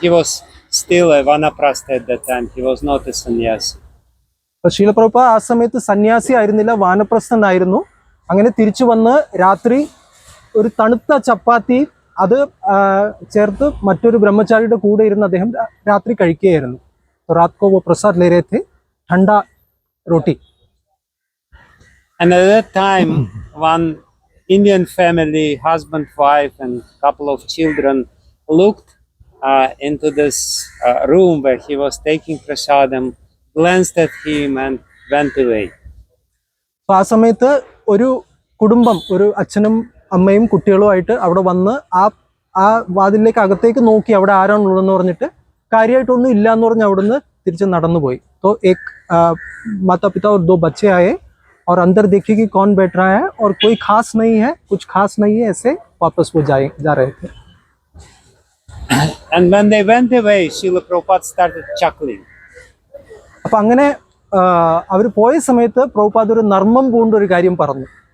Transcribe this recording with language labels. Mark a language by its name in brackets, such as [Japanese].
[English] He was still a vanaprastha at that time. He was not a sannyasi. [Malayalam] ശീല പ്രഭുപാദ ആ സമയത്ത് സന്യാസി ആയിരുന്നില്ല, വാനപ്രസ്ഥനായിരുന്നു. അങ്ങനെ തിരിച്ചു വന്ന് രാത്രി ഒരു തണുത്ത ചപ്പാത്തി അത് ചേർത്ത് മറ്റൊരു ബ്രഹ്മചാരിയുടെ കൂടെ ഇരുന്ന് അദ്ദേഹം രാത്രി കഴിക്കുകയായിരുന്നു. [Hindi] रात को वो प्रसाद ले रहे थे, ठंडा रोटी. [English] And at that time, one Indian family, husband, wife, and couple of children looked into this room where he was taking prasadam, glanced at him, and went away. [Malayalam] അപ്പോൾ ആ സമയത്ത് ഒരു കുടുംബം, ഒരു അച്ഛനും അമ്മയും കുട്ടികളുമായിട്ട് അവിടെ വന്ന് ആ വാതിലിലേക്ക് അകത്തേക്ക് നോക്കി അവിടെ ആരാണുള്ളതെന്ന് പറഞ്ഞിട്ട് കാര്യമായിട്ടൊന്നും ഇല്ല എന്ന് പറഞ്ഞ് അവിടുന്ന് തിരിച്ച് നടന്നുപോയി. [Hindi] तो एक माता पिता और 2 बच्चे आए और अंदर देखे कि कौन बैठ रहा है और कोई खास नहीं है, कुछ खास नहीं है, ऐसे वापस वो जा रहे थे. [English] And when they went away, Srila Prabhupada started chuckling. [Malayalam] അപ്പം അങ്ങനെ അവർ പോയ സമയത്ത് പ്രഭുപാദ് ഒരു നർമ്മം പൂണ്ട ഒരു കാര്യം പറഞ്ഞു.